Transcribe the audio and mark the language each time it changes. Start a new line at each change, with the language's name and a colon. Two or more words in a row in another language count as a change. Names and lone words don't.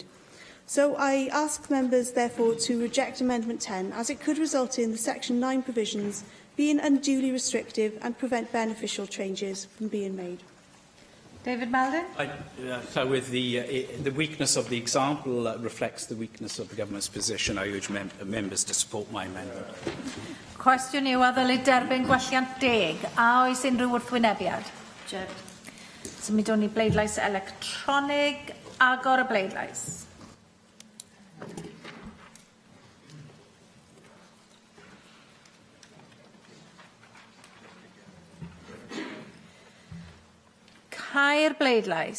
English: So I ask members, therefore, to reject Amendment 10, as it could result in the Section 9 provisions being unduly restrictive and prevent beneficial changes from being made. David Melding. With the weakness of the example reflects the weakness of the government's position. I urge members to support my amendment.
Welsh: Cwestiwn yw a ddylid derbyn gwelliant 10. A oes unrhyw wrthwynebiad? Symudwn ni bleidlais electronig. Agor y bleidlais. Cau'r bleidlais.